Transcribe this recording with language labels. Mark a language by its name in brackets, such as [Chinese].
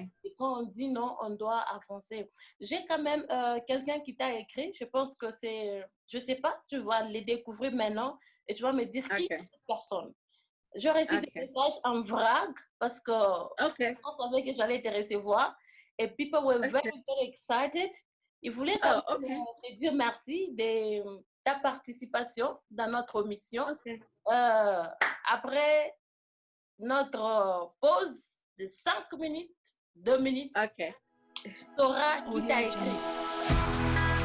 [French] Et quand on dit non, on doit avancer. J'ai quand même quelqu'un qui t'a écrit. Je pense que c'est, je sais pas, tu vas les découvrir maintenant et tu vas me dire qui est cette personne. J'ai reçu des messages en vrac parce que on savait que j'allais te recevoir. [English] Et people were very, very excited. [French] Ils voulaient quand même te dire merci de ta participation dans notre mission. Après notre pause de 5 minutes, 2 minutes, tu sauras qui t'a écrit.